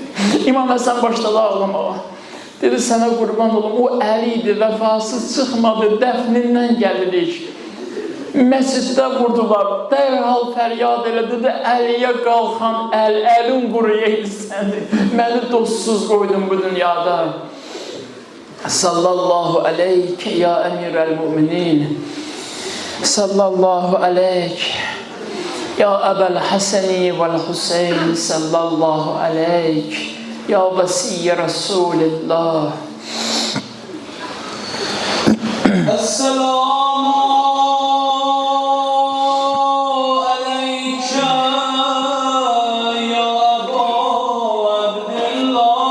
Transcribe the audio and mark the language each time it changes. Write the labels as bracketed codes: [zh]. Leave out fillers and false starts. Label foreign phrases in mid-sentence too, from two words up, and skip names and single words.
[az] İmam Həsən başladı ağlamağa. Dedi, sənə qurban olum, o Əli idi, vəfasız çıxmadı, dəfnindən gəlirik. Məsciddə vurdular, dərhal fəryad elədi, Əliyə qalxan əlin quruyaydı səni. Məni dostsuz qoydun bu dünyada. [ar] صلى الله عليك يا أمير المؤمنين. صلى الله عليك يا أبا الحسن والحسين. صلى الله عليك يا وصي رسول الله. السلام عليك يا أبا عبد الله.